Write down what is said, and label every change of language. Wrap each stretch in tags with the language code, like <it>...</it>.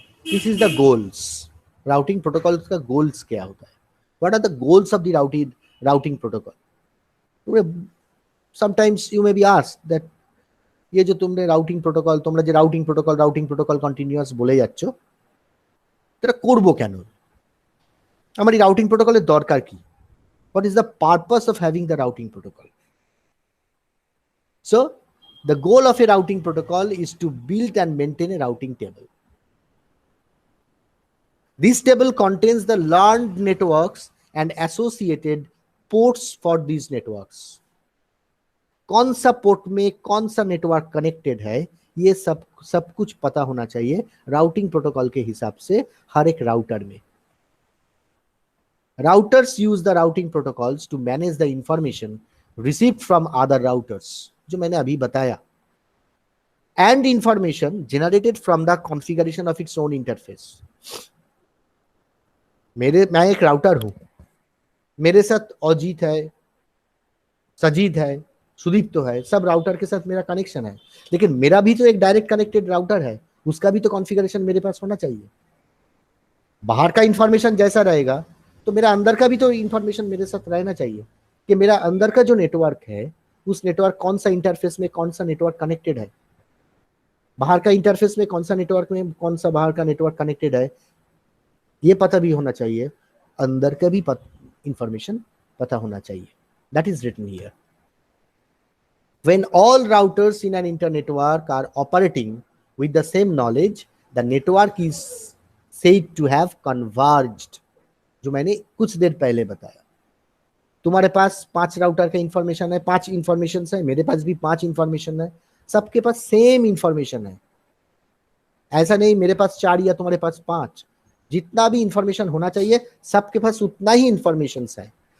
<en>This is the goals.</en> <hi>Routing protocol का goals क्या होता है,</hi> <en>What are the goals of the routing protocol. Sometimes you may be asked that</en> <hi>ये जो तुमने राउटिंग प्रोटोकॉल,</hi> <bn>তোমরা যে রাউটিং প্রোটোকল কন্টিনিউয়াস বলে যাচ্ছ, এটা করব কেন? আমার এই রাউটিং প্রোটোকলের দরকার কি?</bn> <en>What is the purpose of having the routing protocol? So the goal of a routing protocol is to build and maintain a routing table. This table contains the learned networks and associated ports for these networks.</en> <hi>कौन सा port में कौन सा network connected है, ये सब कुछ पता होना चाहिए राउटिंग प्रोटोकॉल के हिसाब से हर एक राउटर में.</hi> <en>Routers use the routing protocols to manage the information received from other routers,</en> <hi>जो मैंने अभी बताया,</hi> <en>and information generated from the configuration of its own interface.</en> <hi>मैं एक राउटर हूं, मेरे साथ अजीत है, सजीद है, सुदीप तो है, सब राउटर के साथ मेरा कनेक्शन है, लेकिन मेरा भी तो एक डायरेक्ट कनेक्टेड राउटर है, उसका भी तो कॉन्फ़िगरेशन मेरे पास होना चाहिए. बाहर का इंफॉर्मेशन जैसा रहेगा तो मेरा अंदर का भी तो इंफॉर्मेशन मेरे साथ रहना चाहिए कि मेरा अंदर का जो नेटवर्क है उस नेटवर्क कौन सा इंटरफेस में कौन सा नेटवर्क कनेक्टेड है, बाहर का इंटरफेस में कौन सा नेटवर्क में कौन सा बाहर का नेटवर्क कनेक्टेड है, ये पता भी होना चाहिए, अंदर का भी इंफॉर्मेशन पता होना चाहिए.</hi> <en>That is written here. When all routers in an internetwork are operating with the same knowledge, the network is said to have converged.</en> <hi>जो मैंने कुछ देर पहले बताया, तुम्हारे पास 5 राउटर का इंफॉर्मेशन है, 5 इंफॉर्मेशन है, मेरे पास भी 5 इंफॉर्मेशन है, सबके पास सेम इंफॉर्मेशन है. ऐसा नहीं मेरे पास 4 या तुम्हारे पास 5, जितना भी इंफॉर्मेशन होना चाहिए सबके पास उतना ही इंफॉर्मेशन है.</hi>